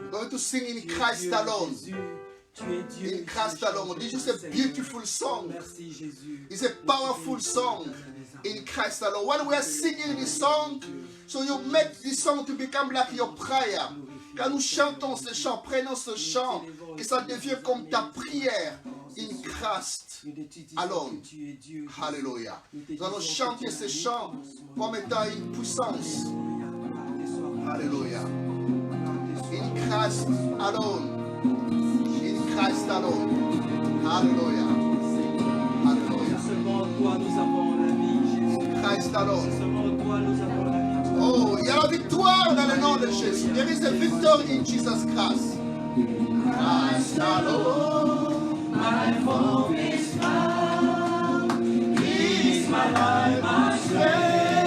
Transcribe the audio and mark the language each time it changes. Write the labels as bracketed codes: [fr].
[en] We're going to sing in Christ alone. [fr] Jésus, tu es Dieu. [en] In Christ alone. This is a beautiful song. [fr] Merci, Jésus. [en] It's a powerful song. In Christ alone. When we are singing this song, so you make this song to become like your prayer. [fr] Quand nous chantons ce chant, prenons ce chant, que ça devient comme ta prière. [en] In Christ alone. Hallelujah. [fr] Nous allons chanter ce chant comme étant une puissance. [en] Hallelujah. In Christ alone. In Christ alone. Hallelujah. Hallelujah. [fr] Seulement toi nous avons la vie, Jésus. [en] Christ alone. [fr] Seulement toi nous avons la vie. Oh, il y a la victoire dans le nom de Jésus. [en] There is a victory in Jesus Christ. Christ alone. My hope is found. He is my life, my strength.